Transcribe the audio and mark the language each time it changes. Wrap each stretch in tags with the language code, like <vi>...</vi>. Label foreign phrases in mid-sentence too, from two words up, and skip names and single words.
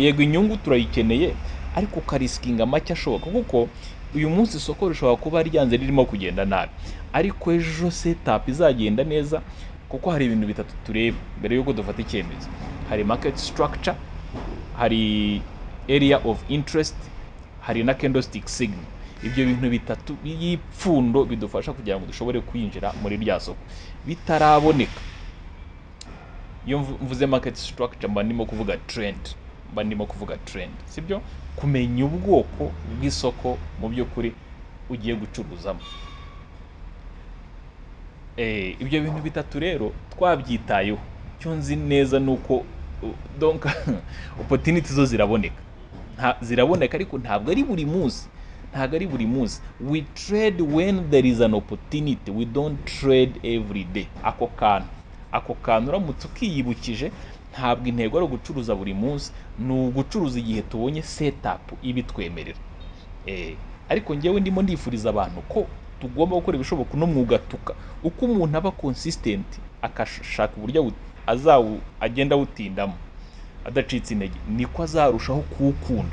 <rw>Yego inyungu turayikeneye, ariko kariskinga make ashoboka, kuko uyu munsi isoko rishobora kuba ryanze ririmo kugenda nabi, ariko ejo setup izagenda neza, kuko hari ibintu bitatu tureba mbere yuko dufata icyemezo.</rw> <en>Hari market structure, hari area of interest,</en> <rw>hari na</rw> <en>candlestick signal.</en> <rw>Ibyo bintu bitatu y'ipfundo bidufasha kugira ngo dushobore kwinjira muri rya soko. Bitaraboneka, iyo mvuze</rw> <en>market structure</en> <rw>mba ndimo kuvuga trend, sibyo? Kumenya ubwoko bw'isoko mu by'ukuri ugiye gucuruzamo. Ibyo bintu bitatu rero twabyitayeho, cyo nzi neza nuko donc opportunity zo ziraboneka, ariko ntabwo ari buri munsi.</rw> <en>We trade when there is an opportunity, we don't trade every day.</en> <rw>Ako kantu uramutse ukiyibukije ntabwo intego ari ugucuruza buri munsi, ni ugucuruza igihe tubonye setup ibitwemerera. Ariko njyewe ndimo ndifuriza abantu ko tugomba gukora ibishoboka uno mwuga uko umuntu aba consistent akashaka uburyo agenda awutindamo adacitse intege, niko azarushaho kuwukunda.</rw>